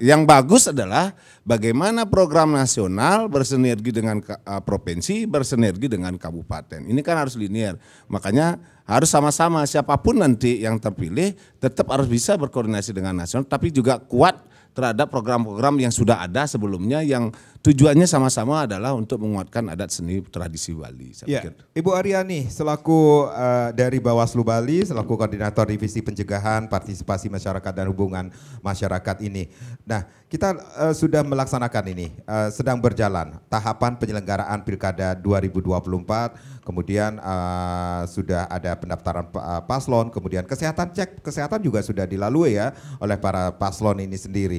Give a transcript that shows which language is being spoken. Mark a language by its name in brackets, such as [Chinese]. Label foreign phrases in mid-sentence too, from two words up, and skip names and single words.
[Indonesian] Yang bagus adalah bagaimana program nasional bersinergi dengan provinsi, bersinergi dengan kabupaten. Ini kan harus linear. Makanya harus sama-sama, siapapun nanti yang terpilih tetap harus bisa berkoordinasi dengan nasional, tapi juga kuat terhadap program-program yang sudah ada sebelumnya yang tujuannya sama-sama adalah untuk menguatkan adat seni tradisi Bali. Saya pikir. Ibu Aryani selaku dari Bawaslu Bali, selaku koordinator divisi pencegahan, partisipasi masyarakat dan hubungan masyarakat ini. Nah, kita sudah melaksanakan ini, sedang berjalan tahapan penyelenggaraan Pilkada 2024, kemudian sudah ada pendaftaran paslon, kemudian cek kesehatan juga sudah dilalui ya oleh para paslon ini sendiri.